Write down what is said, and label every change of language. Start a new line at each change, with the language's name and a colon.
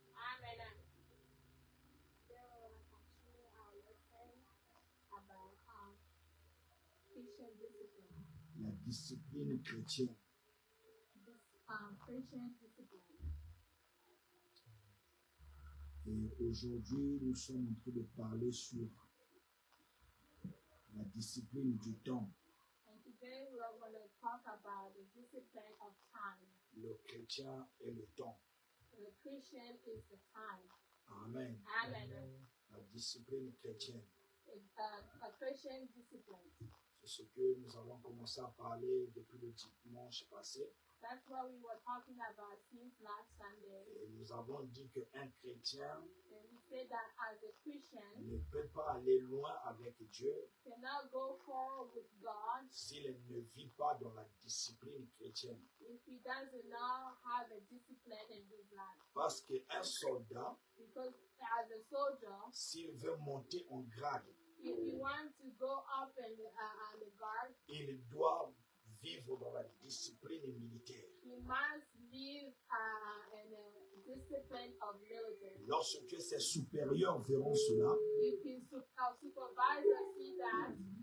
English: Amen. Today we will continue our lesson about Christian discipline.
French: La discipline chrétienne.
English: Christian discipline.
French: Et aujourd'hui, nous sommes en train de parler sur la discipline du temps.
English: And today we are going to talk about the discipline of time.
French: Le chrétien est le temps.
English: The Christian is the time. Amen. Amen.
French: La discipline chrétienne.
English: A Christian discipline.
French: C'est ce que nous avons commencé à parler depuis le dimanche passé.
English: That's what we were talking about since last Sunday.
French: Et nous avons dit qu'un chrétien
English: And we said that as a Christian,
French: ne peut pas aller loin avec Dieu
English: cannot go far with God
French: s'il ne vit pas dans la discipline chrétienne.
English: if he does not have a discipline in his life.
French: Parce qu'un soldat,
English: Because as a soldier,
French: s'il veut monter en grade,
English: if he wants to go up in the guard,
French: il doit vivre dans la discipline militaire.
English: he must live in a discipline of military.
French: Lorsque ses supérieurs verront cela,
English: If his supervisor see that,